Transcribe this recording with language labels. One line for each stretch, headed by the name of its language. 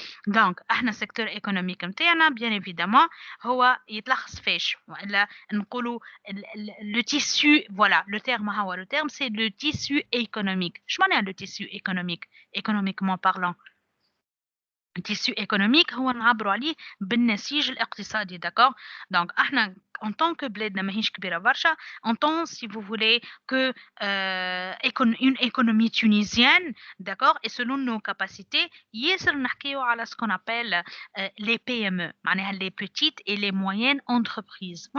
French: Donc, le secteur économique, bien évidemment,
Arabic: هو يتلخص فيش ولا نقولوا
French: le tissu, voilà, le terme, c'est le tissu économique. Je m'en ai le tissu économique, économiquement parlant.
Arabic: التيسيو ايكونوميك هو نعبروا عليه بالنسيج الاقتصادي.
French: داكور دونك احنا en tant que
Arabic: بلادنا ماهيش كبيره برشا,
French: en tant si vous voulez que une économie tunisienne, d'accord, et selon nos capacités
Arabic: ياسر نحكيو على
French: ce qu'on appelle les PME, معناها les petites et les moyennes entreprises.